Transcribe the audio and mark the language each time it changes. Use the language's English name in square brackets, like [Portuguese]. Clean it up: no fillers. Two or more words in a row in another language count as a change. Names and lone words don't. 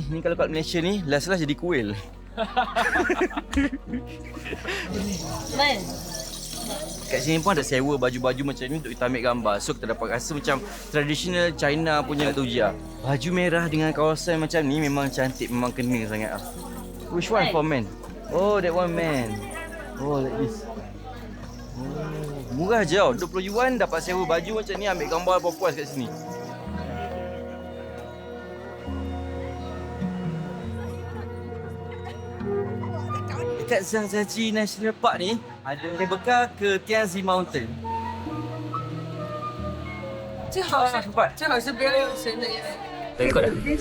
[Malay] Ni kalau kat Malaysia ni last jadi kuil. Kat sini pun ada sewa baju-baju macam ni untuk kita ambil gambar. So kita dapat rasa macam traditional China punya Tuja. Baju merah dengan kawasan macam ni memang cantik, memang kena sangat lah. [English] Which one for men? Oh, that one man. Oh, like this. [Malay] Oh, murah je tau. 20 yuan dapat sewa baju macam ni, ambil gambar puas-puas kat sini. Dekat Zhangjiajie National Park ni ada bekal ke Tianzi Mountain. [Chinese] 最好是快最好是不要用生的。 [Malay] Rekod dah.